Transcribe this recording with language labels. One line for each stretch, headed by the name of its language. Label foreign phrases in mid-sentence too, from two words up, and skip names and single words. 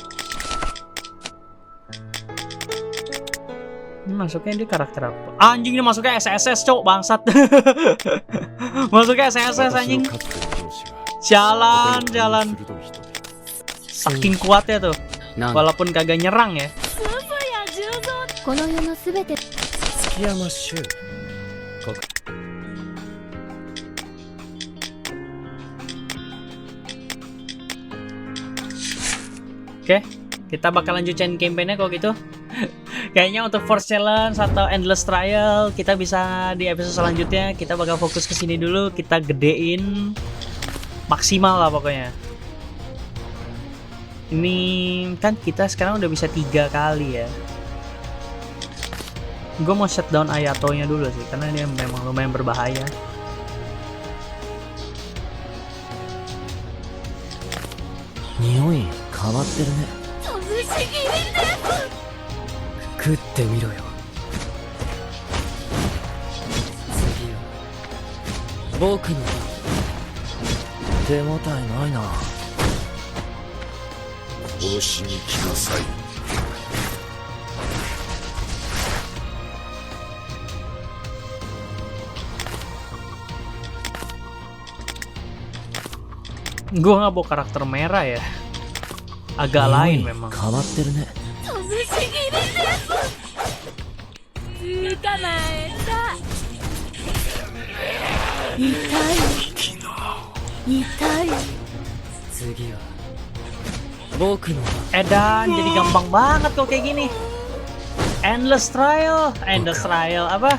Indonesian: Ini masuknya dia karakter apa? Anjing, ini masuknya SSS cok, bangsat. Masuknya SSS anjing. Jalan. Saking kuatnya tuh. Walaupun kagak nyerang ya.
Japanese: この世のすべて Tsukiyama Shu
Indonesian: Oke, kita bakal lanjutin campaign-nya kalau gitu. Kayaknya untuk Force Challenge atau Endless Trial kita bisa di episode selanjutnya. Kita bakal fokus ke sini dulu, kita gedein maksimal lah pokoknya. Ini kan kita sekarang udah bisa 3 kali ya. Gue mau shutdown Ayato-nya dulu sih, karena dia memang lumayan berbahaya.
Japanese: Nioi 変わってるね食ってみろよ次は僕の手応えないな殺しに来なさい
Indonesian: Gue nggak bawa karakter merah ya, agak lain memang.
Japanese: 変わってるね捕まえた痛い次は僕の
Indonesian: Edan jadi gampang banget kok kayak gini. Endless Trial apa?